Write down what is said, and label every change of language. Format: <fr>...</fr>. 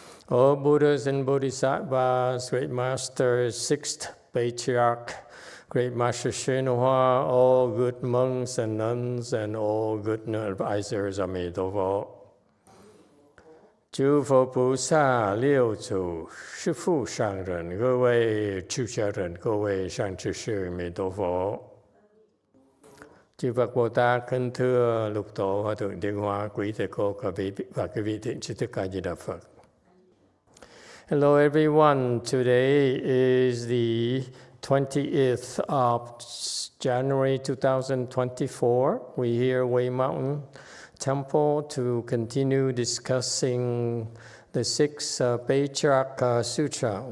<en>All Buddhas and Bodhisattvas, Great Master, Sixth Patriarch, Great Master Hsuan-Hua, all good monks and nuns, and all good advisors, Amitabha.</en> <zh>诸佛菩萨六祖师父上人，各位出家人，各位善知識，彌陀佛。</zh> <vi>Chư Phật Bồ Tát kính thưa Lục Tổ Hòa Thượng Tiên Hóa, quý thầy cô và quý vị thiện tri thức A Di Đà Phật.</vi> <en>Hello everyone. Today is the 20th of January 2024. We're here Way Mountain Temple to continue discussing the sixth Patriarch Sutra.</en>